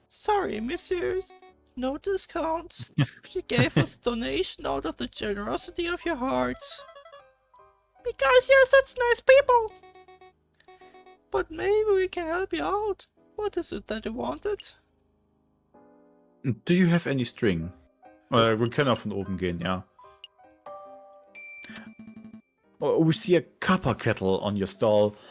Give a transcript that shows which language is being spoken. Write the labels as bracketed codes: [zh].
[en] Sorry, messieurs. No discount. You gave us donation out of the generosity of your hearts. Because you're such nice people. But maybe we can help you out. What is it that you wanted? Do you have any string? [de] Wir können auch von oben gehen, ja. [en] Oh, we see a copper kettle on your stall.